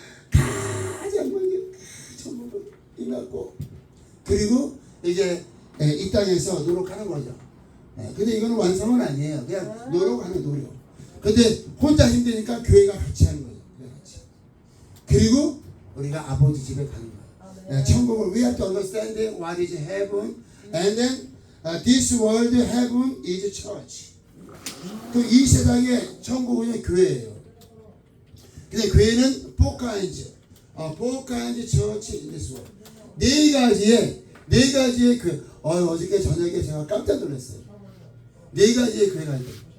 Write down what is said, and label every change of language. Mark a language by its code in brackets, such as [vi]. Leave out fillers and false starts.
[ko] 가장 먼저 천국을 임했고 그리고 이제 이 땅에서 노력하는 거죠. 근데 이거는 완성은 아니에요. 그냥 노력하는 노력. 근데 혼자 힘드니까 교회가 같이 하는 거예요. 같이. 그리고 우리가 아버지 집에 가는 거예요. 천국을 [en] we have to understand what is heaven and then this world heaven is church. [ko] 그 이 세상의 천국은 교회예요. 근데 교회는 [en] four kinds church in this world. [ko] 네 가지의 교회. 어저께 저녁에 제가 깜짝 놀랐어요. 네 가지의 교회가 있어요.